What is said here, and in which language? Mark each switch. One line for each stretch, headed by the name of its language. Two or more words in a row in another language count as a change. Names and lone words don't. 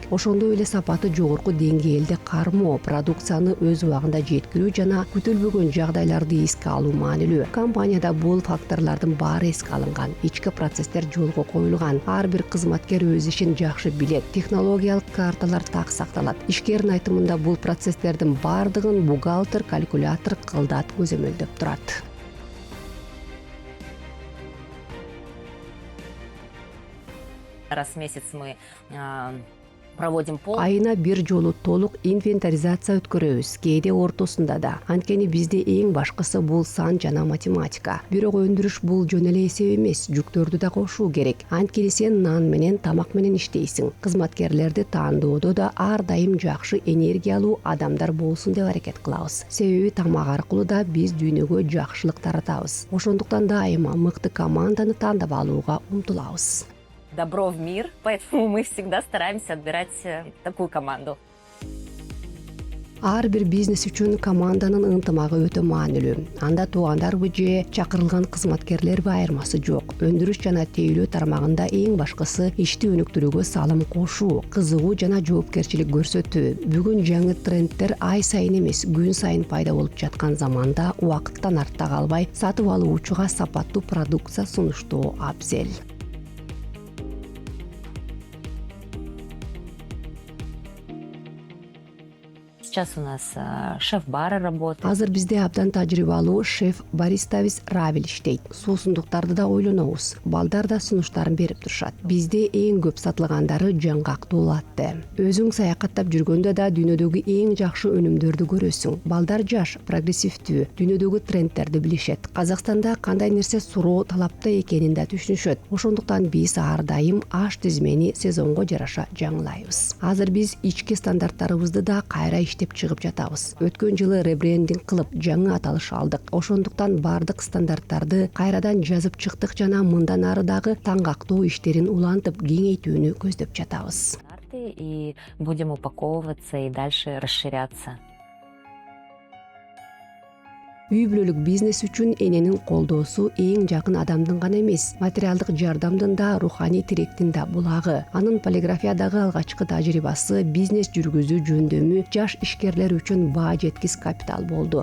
Kyrgyz: Ошондой эле сапаты жогорку деңгээлде кармоо, продукцияны өз убагында жеткирүү жана күтүлбөгөн жагдайларды эске алуу маанилүү. Компанияда бул факторлордун баары эске алынган. Ички процесстер жолго коюлган. Ар бир кызматкер өз ишин жакшы билет. Технологиялык карталар так сакталат. Ишкердин айтымында бул процесстердин бардыгын бухгалтер, калькулятор, кылдат көзөмөлдөп турат.
Russian: Раз в месяц мы проводим пол.
Kyrgyz: Айына бир жолу толук инвентаризация өткөрөбүз. Кээде ортосунда да. Анткени бизде эң башкысы бул сан жана математика. Бирок өндүрүш бул жөн эле эсеп эмес, жүктөрдү да кошуу керек. Анткени сен нан менен, тамак менен иштейсиң. Кызматкерлерди таандоодо да ар дайым жакшы энергиялуу адамдар болсун деп аракет кылабыз. Себеби тамак аркылуу да биз дүйнөгө жакшылык таратабыз. Ошондуктан дайыма мыкты команданы тандап алууга умтулабыз.
Russian: Добро в мир, поэтому мы всегда стараемся отбирать такую команду.
Kyrgyz: Ар бир бизнес үчүн команданын ынтымагы өтө маанилүү. Анда туугандарбы же чакырылган кызматкерлерби айырмасы жок. Өндүрүш жана тейлөө тармагында эң башкысы ишти өнүктүрүүгө салым кошуу, кызыгуу жана жоопкерчилик көрсөтүү. Бүгүн жаңы трендтер ай сайын эмес, күн сайын пайда болуп жаткан заманда убакыттан артта калбай, сатып алуучуга сапаттуу продукция сунуштоо абзел.
Russian: Сейчас у нас шеф-бары работают.
Kyrgyz: Азыр бизде абдан тажрыйбалуу шеф-баристабиз Равил иштейт. Суусундуктарды да ойлонобуз. Балдар да сунуштарын берип турушат. Бизде эң көп сатылгандары жаңгактуу латте. Өзүң саякаттап жүргөндө да дүйнөдөгү эң жакшы өнүмдөрдү көрөсүң. Балдар жаш, прогрессивдүү, дүйнөдөгү трендтерди билишет. Казакстанда кандай нерсе суроо талапта экенин да түшүнүшөт. Ошондуктан биз ар дайым аш тизмени сезонго жараша жаңылайбыз. Азыр биз ички стандарттарыбызды да кайра иштеп чыгып жатабыз. Өткөн жылы ребрендинг кылып жаңы аталыш алдык. Ошондуктан бардык стандарттарды кайрадан жазып чыктык жана мындан ары дагы таңгактоо иштерин улантып кеңейтүүнү көздөп жатабыз.
Russian: И будем упаковываться и дальше расширяться.
Kyrgyz: Үй бүлөлүк бизнес үчүн эненин колдоосу эң жакын адамдын гана эмес, материалдык жардамдын да, руханий тиректин да булагы. Анын полиграфиядагы алгачкы тажрыйбасы бизнес жүргүзүү жөндөмү жаш ишкерлер үчүн баа жеткис капитал болду.